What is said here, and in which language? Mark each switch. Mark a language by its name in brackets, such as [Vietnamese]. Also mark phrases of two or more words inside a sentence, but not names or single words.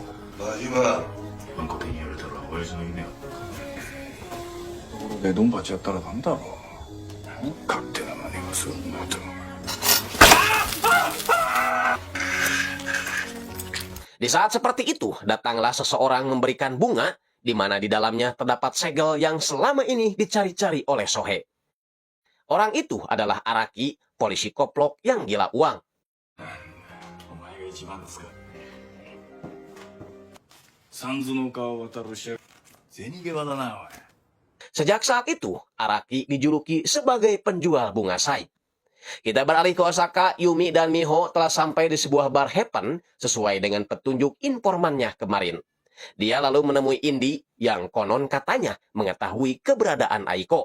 [Indonesian] Di saat seperti itu, datanglah seseorang memberikan bunga, di mana di dalamnya terdapat segel yang selama ini dicari-cari oleh Sohe. Orang itu adalah Araki, polisi koplok yang gila uang. [Japanese] 三途の川を渡るし銭ゲバだな、おい。 [Indonesian] Sejak saat itu, Araki dijuluki sebagai penjual bunga sai. Kita beralih ke Osaka, Yumi dan Miho telah sampai di sebuah bar Happen sesuai dengan petunjuk informannya kemarin. Dia lalu menemui Indi yang konon katanya mengetahui keberadaan Aiko.